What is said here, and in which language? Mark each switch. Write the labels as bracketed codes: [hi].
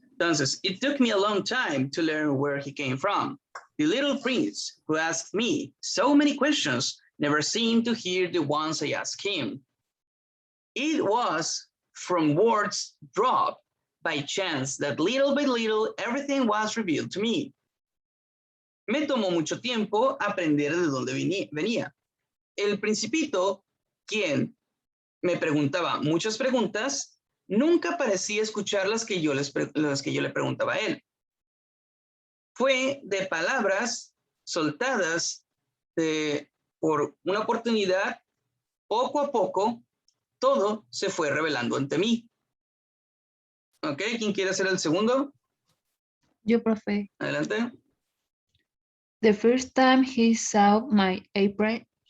[en] Entonces, it took me a long time to learn where he came from. The little prince who asked me so many questions never seemed to hear the ones I asked him. It was from words dropped by chance that little by little everything was revealed to me. [es] Me tomó mucho tiempo aprender de dónde venía. El principito, quien me preguntaba muchas preguntas, nunca parecía escuchar las que yo le preguntaba a él. Fue de palabras soltadas por una oportunidad, poco a poco, todo se fue revelando ante mí. ¿Ok? ¿Quién quiere hacer el segundo? Yo, profe. Adelante. [en] The first time he saw my airplane,